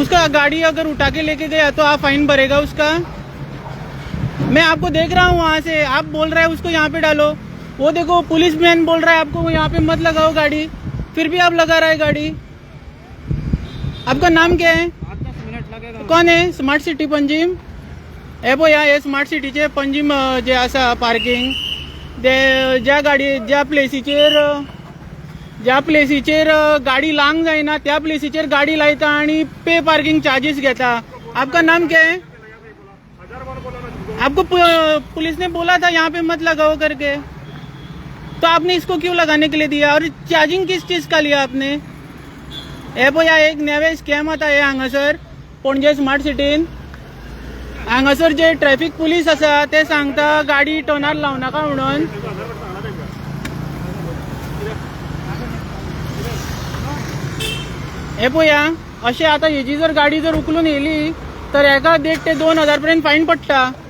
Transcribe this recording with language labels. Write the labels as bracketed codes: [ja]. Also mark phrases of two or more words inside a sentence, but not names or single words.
[hi] उसका गाड़ी अगर उठा के लेके गया तो आप फाइन भरेगा उसका? मैं आपको देख रहा हूँ वहाँ से, आप बोल रहे हैं उसको यहाँ पे डालो। वो देखो पुलिस मैन बोल रहा है आपको यहाँ पे मत लगाओ गाड़ी, फिर भी आप लगा रहा है गाड़ी। आपका नाम क्या है? 8-10 मिनट लगेगा। [mr] कोण आहे? [kok] स्मार्ट सिटी पंजीम हे पळया, हे स्मार्ट सिटीचे पंजीम जे आसा पार्किंग ते ज्या प्लेसीचेर गाडी लांग जायना त्या प्लेसीचेर गाडी लायता आणि [en] pay parking charges [kok] घेता। [hi] आपका नाम क्या है? आपको पुलिस ने बोला था यहाँ पे मत लगाओ करके, तो आपने इसको क्यों लगाने के लिए दिया? और चार्जिंग किस चीज का लिया आपने? [kok] हे पळया एक नवे स्कॅम आता हे हांगासर पणजे स्मार्ट सिटीन। हांगासर जे [en] traffic police [kok] आसा ते सांगता गाडी टर्नार लावू नाका म्हणून। हे पळया अशें आतां हेजी जर गाडी जर उखलून येयली तर एका 1.5 ते 2,000 पर्यंत फायन पडटा।